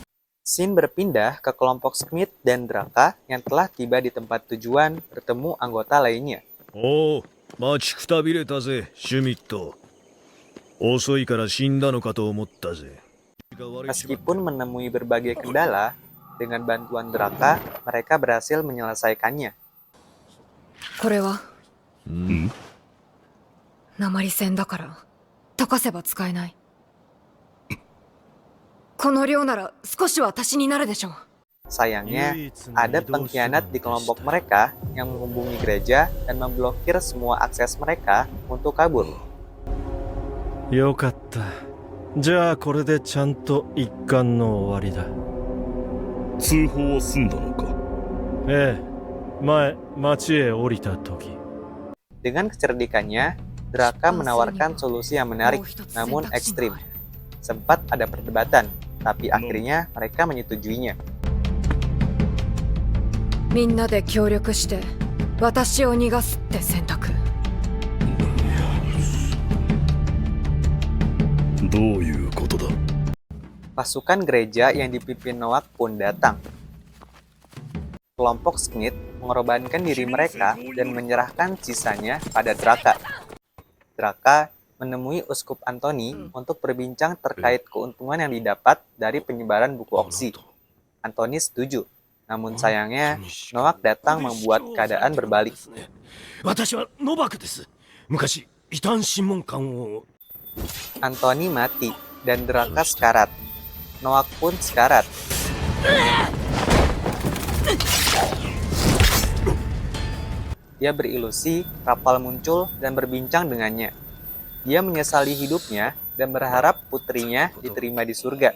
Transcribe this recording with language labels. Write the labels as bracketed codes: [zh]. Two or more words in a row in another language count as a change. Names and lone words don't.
[id] Shin berpindah ke kelompok Smith dan Draka yang telah tiba di tempat tujuan bertemu anggota lainnya. [ja] おお、待ちくたびれたぜ、シュミット。遅いから死んだのかと思ったぜ。 [id] Meskipun menemui berbagai kendala, dengan bantuan Draka, mereka berhasil menyelesaikannya. [ja] これはうん鉛線だから溶かせば使えない。この量なら少しは足しになるでしょう。 [id] Sayangnya, ada pengkhianat di kelompok mereka yang menghubungi gereja dan memblokir semua akses mereka untuk kabur. [ja] よかった。じゃあこれでちゃんと一巻の終わりだ。通報は済んだのか。ええ、前町へ降りた時。 [id] Dengan kecerdikannya, Draka menawarkan solusi yang menarik namun ekstrim. Sempat ada perdebatan, tapi akhirnya mereka menyetujuinya. [ja] みんなで協力して私を逃がすって選択。どういうことだ。 [id] Pasukan gereja yang dipimpin Noak pun datang. Kelompok Smith mengorbankan diri mereka dan menyerahkan sisanya pada Draka. Draka menemui Uskup Anthony untuk berbincang terkait keuntungan yang didapat dari penyebaran buku Oxy. Anthony setuju, namun sayangnya Noak datang membuat keadaan berbalik. [ja] 私はノバクです。昔異端審問官を [id] Anthony mati dan Draka sekarat. Noak pun sekarat. Dia berilusi kapal muncul dan berbincang dengannya. Dia menyesali hidupnya dan berharap putrinya diterima di surga.